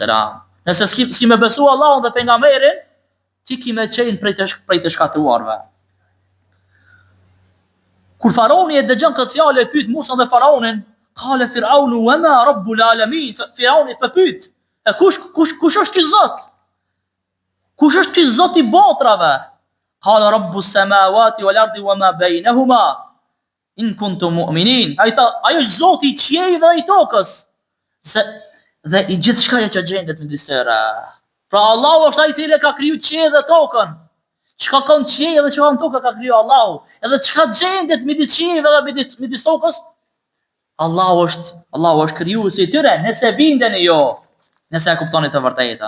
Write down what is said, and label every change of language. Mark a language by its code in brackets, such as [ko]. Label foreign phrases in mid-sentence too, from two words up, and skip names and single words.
[sq] Nëse s'ki me besu Allahun dhe pejgamberin, ti ki me qenë prej të shkatruarve. Kur Faraoni e dëgjon këtë fjalë e pyet Musa dhe Faraonin, [ar] قال فرعون وما رب العالمين. [sq] Firauni po pyet, e kush është ky Zot? Kush është ky Zot I botrave? [ar] قال رب السماوات والأرض وما بينهما إن كنتم مؤمنين. [sq] Ai tha, ai është Zoti I qiejve dhe I tokës. Dhe I gjithçka që gjendet midis tyre. Pra Allahu është ai I cili ka kriju qiellin dhe tokën. Çka ka në qiell dhe çka në tokë ka kriju Allahu. Edhe çka gjendet midis qiellit dhe midis tokës, Allahu është krijuesi I tyre, nëse bindeni jo, nëse e kuptoni të vërtetën.